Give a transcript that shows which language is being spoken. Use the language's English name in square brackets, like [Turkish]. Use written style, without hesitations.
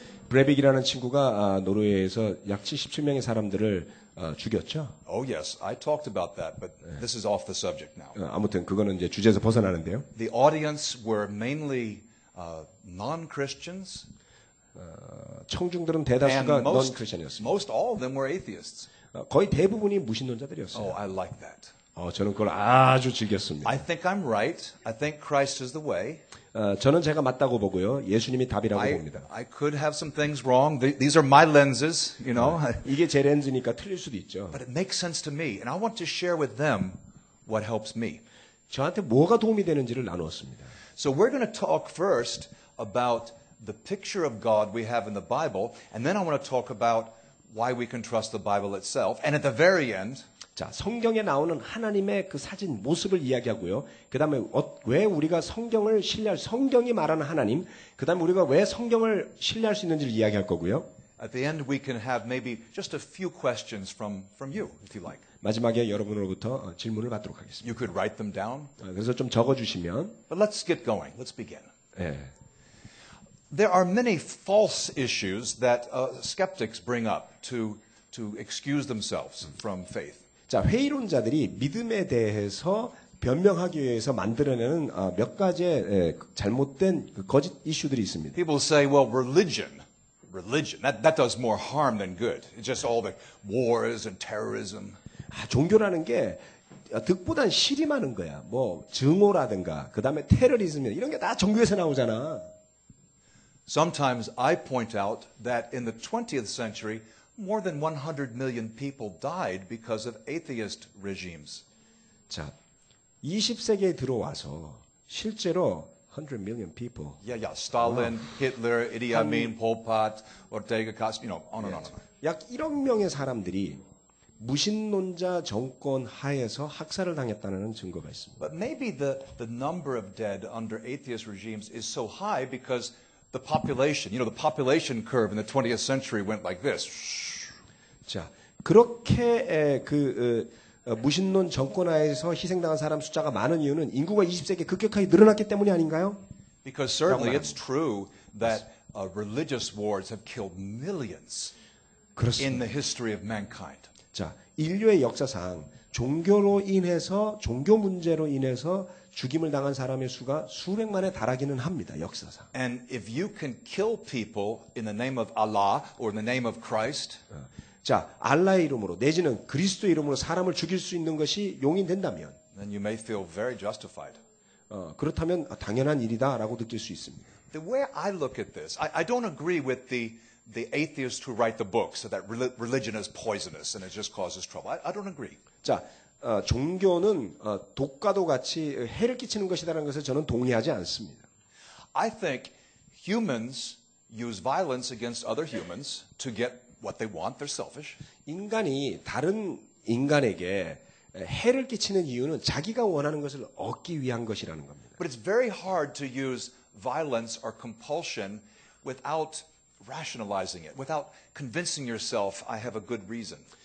[Korean] 브레빅이라는 친구가 노르웨이에서 약 77명의 사람들을 죽였죠. [English] Oh, yes, I talked about that, but this is off the subject now. [Korean] 아무튼 그거는 이제 주제에서 벗어나는데요. [English] The audience were mainly non-Christians, [Korean] 청중들은 [English] and [Korean] 대다수가 [English] most [Korean] non-크리스천이었습니다. [English] all of them were atheists. [Korean] 거의 대부분이 무신론자들이었어요. [English] Oh, I like that. [Korean] 저는 그걸 아주 즐겼습니다. [English] I think I'm right. I think Christ is the way. [Korean] 저는 제가 맞다고 보고요. 예수님이 답이라고 봅니다. [English] I could have some things wrong. These are my lenses, you know. [Korean] 이게 제 렌즈니까 틀릴 수도 있죠. [English] But it makes sense to me, and I want to share with them what helps me. [Korean] 저한테 뭐가 도움이 되는지를 나누었습니다. [English] So we're going to talk first about the picture of God we have in the Bible, and then I want to talk about why we can trust the Bible itself. And at the very end, [Korean] 자, 성경에 나오는 하나님의 그 사진 모습을 이야기하고요. 그다음에 왜 우리가 성경을 신뢰할 성경이 말하는 하나님, 그다음에 우리가 왜 성경을 신뢰할 수 있는지를 이야기할 거고요. [English] at the end we can have maybe just a few questions from you, if you like. [Korean] 마지막에 여러분으로부터 질문을 받도록 하겠습니다. [English] You could write them down. [Korean] 그래서 좀 적어주시면. [English] But let's get going. Let's begin. [Korean] 예. [English] There are many false issues that skeptics bring up to excuse themselves from faith. [Korean] 자, 회의론자들이 믿음에 대해서 변명하기 위해서 만들어내는 몇 가지의 잘못된 거짓 이슈들이 있습니다. [English] People say, well, religion, that does more harm than good. It's just all the wars and terrorism. [Korean] 종교라는 게 득보단 실이 많은 거야. 뭐 증오라든가 그다음에 테러리즘 이런 게 다 종교에서 나오잖아. [English] Sometimes I point out that in the 20th century, more than 100 million people died because of atheist regimes. [Korean] 자, 20세기에 들어와서 실제로 [English] 100 million people. Yeah. Stalin, Hitler, Idi Amin, Pol Pot, Ortega Castro, on and on and on. [Korean] 약 1억 명의 사람들이 무신론자 정권 하에서 학살을 당했다는 증거가 있습니다. [English] But maybe the number of dead under atheist regimes is so high because the population, the population curve in the 20th century went like this. [Korean] 자, 그렇게 무신론 정권하에서 희생당한 사람 숫자가 많은 이유는 인구가 20세기에 급격하게 늘어났기 때문이 아닌가요? [English] Because certainly it's true that religious wars have killed millions in the history of mankind. [Korean] 자, 인류의 역사상 종교 문제로 인해서 죽임을 당한 사람의 수가 수백만에 달하기는 합니다. 역사상. [English] And if you can kill people in the name of Allah or in the name of Christ, [Korean] 자, 알라의 이름으로 내지는 그리스도의 이름으로 사람을 죽일 수 있는 것이 용인된다면 [English] then you may feel very justified. [Korean] 그렇다면 당연한 일이다라고 느낄 수 있습니다. [English] The way I look at this, I don't agree with the atheists who write the books that religion is poisonous and it just causes trouble. I don't agree. [Korean] 자, 종교는 독과도 같이 해를 끼치는 것이라는 것을 저는 동의하지 않습니다. [English] I think humans use violence against other humans to get what they want. They're selfish. [Korean] 인간이 다른 인간에게 해를 끼치는 이유는 자기가 원하는 것을 얻기 위한 것이라는 겁니다. [English] But it's very hard to use violence or compulsion without rationalizing it, without convincing yourself I have a good reason.